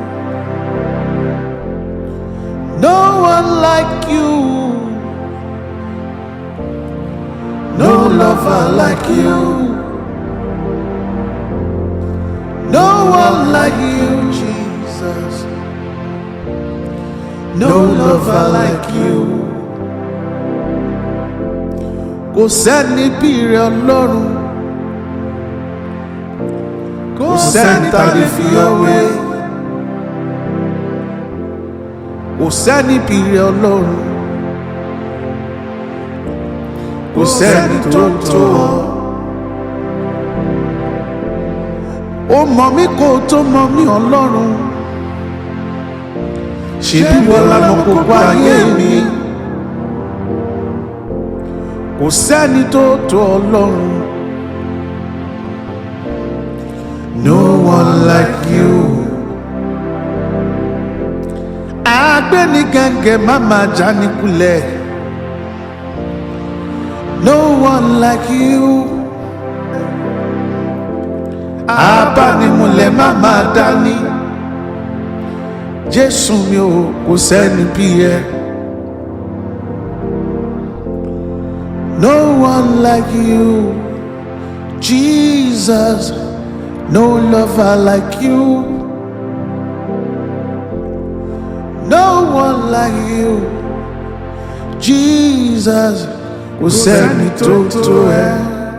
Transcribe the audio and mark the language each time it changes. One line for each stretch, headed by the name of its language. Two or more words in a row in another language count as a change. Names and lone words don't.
English: No one like you. No lover like you. No one like you, Jesus. No lover like you.
Yoruba: Kò sẹ́ni bí rẹ Ọlọ́run. Kò sẹ́ni tá lè fi ọ́ wé. Kò sẹ́ni bí rẹ Ọlọ́run. Kò sẹ́ni tó tó ọ. Ó mọ̀ mí kó tó mọ̀ mí Ọlọ́run. Ṣebí wọ́n la mọ̀ gbogbo ayé mi. Kò sẹ́ni tó tó Ọlọ́run.
English: No one like you.
Yoruba: Agbéni gẹ́gẹ́ má máa já ní kulẹ̀.
English: No one like you.
Yoruba: Abánimúlẹ̀ má máa dání. Jésù mi ò kò sẹ́ni bí ẹ.
English: No one like you, Jesus. No lover like you. No one like you, Jesus.
Yoruba: Kò sẹ́ni tó tó ẹ.